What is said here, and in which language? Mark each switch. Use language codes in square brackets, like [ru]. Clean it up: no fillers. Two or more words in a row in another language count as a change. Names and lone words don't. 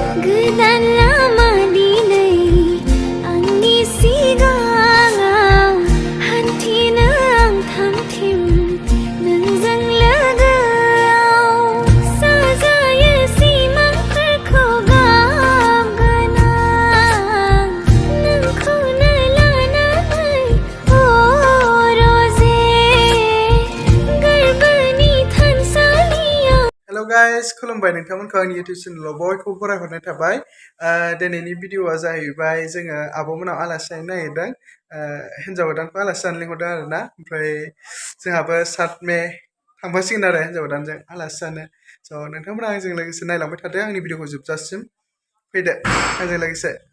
[brx] Godan lama dinai angni sigaw hantina ang thamthim nungjang lagaw sajaya simang kharkho gabgana nangkho nalana mai o roze garbani thansaliya. [en] Hello guys, [brx] खुलुमबाय नोंथांमोनखौ आंनि [en] YouTube channel [brx] बयखौबो फरायहरनाय थाबाय दिनैनि भिडिअआ जाहैबाय जोङो आब'मोनाव आलासि जानो नागिरदों हिन्जाव गोदानखौ आलासि जानो लिंहरदों आरोना ओमफ्राय जोंहाबो 7 मे थांफासिगोन आरो हिन्जाव गोदानजों आलासि जानो स' नोंथांमोना आंजों लोगोसे नायलांबाय थादो आंनि भिडिअखौ जोबजासिम फैदो आंजों लोगोसे